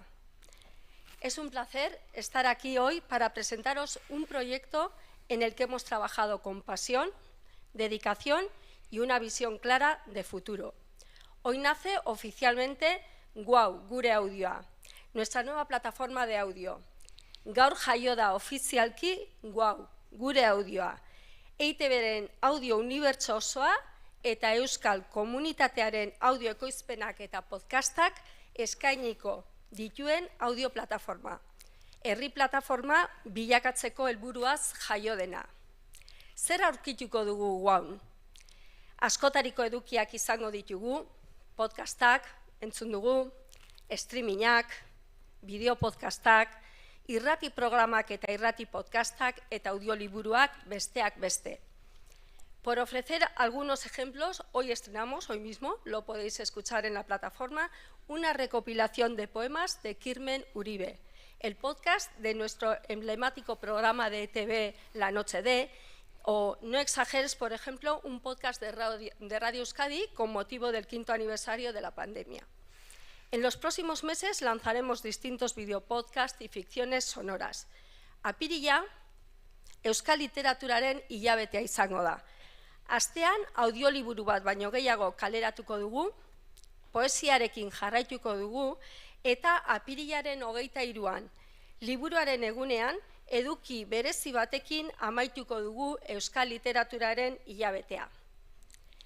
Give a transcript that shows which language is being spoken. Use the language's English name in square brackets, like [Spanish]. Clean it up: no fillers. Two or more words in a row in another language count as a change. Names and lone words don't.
[Spanish] Es un placer estar aquí hoy para presentaros un proyecto en el que hemos trabajado con pasión, dedicación y una visión clara de futuro. Hoy nace oficialmente Guau, Gure Audioa, nuestra nueva plataforma de audio. [Basque] Gaur jaio da ofizialki Guau, Gure Audioa, EITB-ren audio unibertso osoa eta euskal komunitatearen audio ekoizpenak eta podcastak eskainiko dituen audio plataforma. Herri plataforma bilakatzeko helburuaz jaio dena. Zer aurkituko dugu Guaun? Askotariko edukiak izango ditugu, podcastak, entzun dugu, streamingak, bideo podcastak, irrati programak eta irrati podcastak eta audioliburuak besteak beste. [Spanish] Por ofrecer algunos ejemplos, hoy estrenamos, hoy mismo, lo podéis escuchar en la plataforma, una recopilación de poemas de Kirmen Uribe, el podcast de nuestro emblemático programa de ETV La Noche de, o No exageres, por ejemplo, un podcast de Radio Euskadi con motivo del 5º aniversario de la pandemia. En los próximos meses lanzaremos distintos videopodcasts y ficciones sonoras. [Basque] Apirila, euskal literaturaren hilabetea izango da. Astean audioliburu bat baino gehiago kaleratuko dugu, poesiarekin jarraituko dugu, eta apirilaren 23an, liburuaren egunean, eduki berezi batekin amaituko dugu euskal literaturaren hilabetea.